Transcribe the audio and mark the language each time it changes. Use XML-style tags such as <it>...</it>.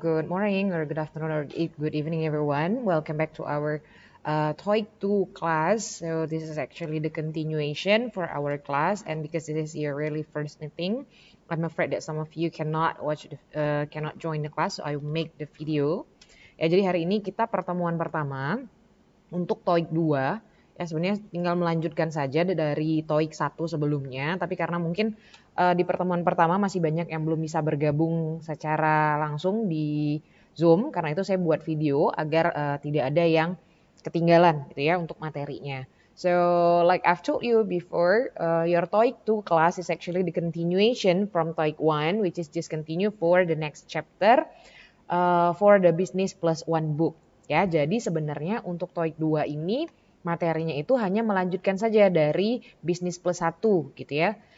<en>Good morning or good afternoon or good evening everyone. Welcome back to our TOEIC 2 class. So this is actually the continuation for our class, and because this is your really first meeting, I'm afraid that some of you cannot join the class, so I will make the video.</en> <id>Ya, jadi hari ini kita pertemuan pertama untuk TOEIC 2. Ya, sebenarnya tinggal melanjutkan saja dari TOEIC 1 sebelumnya, tapi karena mungkin di pertemuan pertama masih banyak yang belum bisa bergabung secara langsung di Zoom, karena itu saya buat video agar tidak ada yang ketinggalan gitu ya untuk materinya.</id> <en>So, like I've told you before, your TOEIC 2 class is actually the continuation from TOEIC 1, which is just continue for the next chapter for the Business Plus One book.</en> <id>Ya, jadi sebenarnya untuk TOEIC 2 ini materinya itu hanya melanjutkan saja dari Business Plus 1 gitu ya.</id>